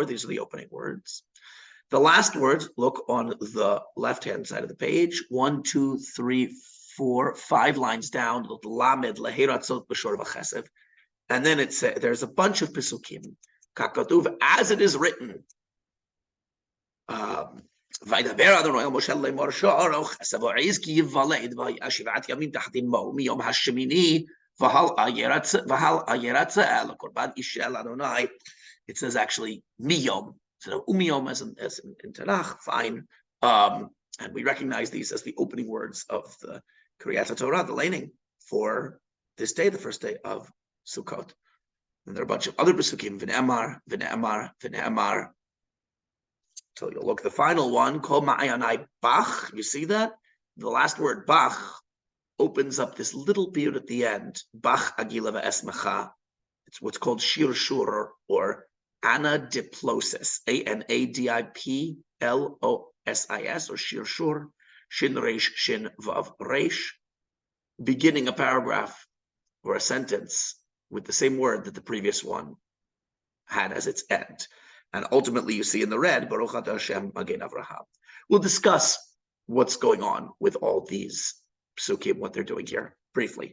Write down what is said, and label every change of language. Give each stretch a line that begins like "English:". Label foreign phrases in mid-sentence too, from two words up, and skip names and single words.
English: These are the opening words. The last words, look on the left-hand side of the page. 1, 2, 3, 4, 5 lines down.
Hebrew: ללמד להרצות בשור וכשב.
English: And then it says there's a bunch of
Hebrew: פסוקים, ככתוב,
English: as it is written.
Hebrew: וידבר אדני אל משה לאמר שור או כשב או עז כי יולד והיה שבעת ימים תחת אמו מיום השמיני והלאה ירצה לקרבן אשה לאדני.
English: It says actually miyom instead of umiyom as in Tanakh. Fine, and we recognize these as the opening words of the
Hebrew: קריאת תורה,
English: the laning for this day, the first day of Sukkoth. And there are a bunch of other pesukim, v'ne'amar. So you'll look at the final one,
Hebrew: כל מעייני בך.
English: You see that? The last word, bach, opens up this little piyut at the end,
Hebrew: בך אגילה ואשמחה.
English: It's what's called
Hebrew: שיר שור,
English: or anadiplosis, anadiplosis, or
Hebrew: שיר שור, שין ריש, שין וו ריש,
English: beginning a paragraph or a sentence with the same word that the previous one had as its end. And ultimately, you see in the red,
Hebrew: ברוך אתה השם מגן אברהם.
English: We'll discuss what's going on with all these psukim, what they're doing here, briefly.